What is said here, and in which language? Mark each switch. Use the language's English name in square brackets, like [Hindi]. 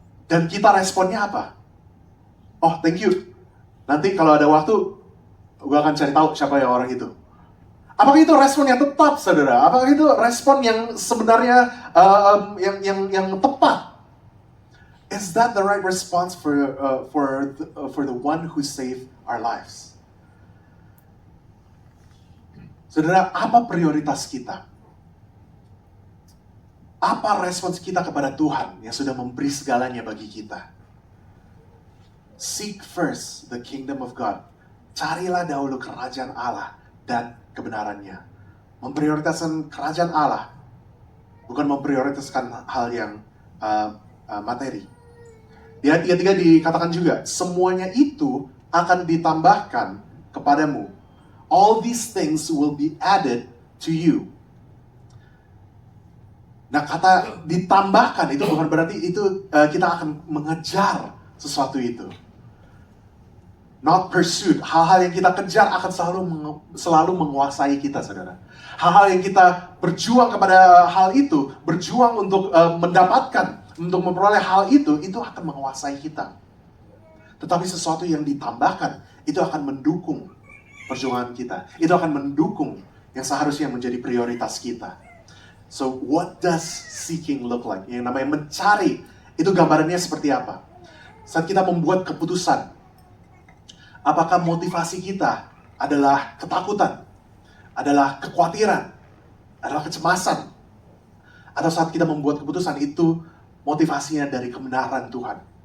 [Indonesian] Dan kita responnya apa? [English] Oh, thank you. [Indonesian] Nanti kalau ada waktu, gue akan cari tahu siapa ya orang itu. Apakah itu respon yang tepat, saudara? Apakah itu respon yang sebenarnya yang tepat? [English] Is that the right response for the one who saved our lives? [Indonesian] Saudara, apa prioritas kita? Apa respons kita kepada Tuhan yang sudah memberi segalanya bagi kita? [English] Seek first the kingdom of God. [Indonesian] Carilah dahulu kerajaan Allah dan kebenarannya. Memprioritaskan kerajaan Allah, bukan memprioritaskan hal yang materi. Di ayat 33 dikatakan juga, semuanya itu akan ditambahkan kepadamu. [English] All these things will be added to you. [Indonesian] Nah, kata ditambahkan itu bukan berarti itu kita akan mengejar sesuatu itu. [English] Not pursued. [Indonesian] Hal-hal yang kita kejar akan selalu menguasai kita, saudara. Hal-hal yang kita berjuang kepada hal itu, berjuang untuk mendapatkan, untuk memperoleh hal itu akan menguasai kita. Tetapi sesuatu yang ditambahkan, itu akan mendukung perjuangan kita. Itu akan mendukung yang seharusnya menjadi prioritas kita. [English] So, what does seeking look like? [Indonesian] Yang namanya mencari, itu gambarannya seperti apa? Saat kita membuat keputusan, apakah motivasi kita adalah ketakutan, adalah kekhawatiran, adalah kecemasan? Atau saat kita membuat keputusan itu motivasinya dari kebenaran Tuhan?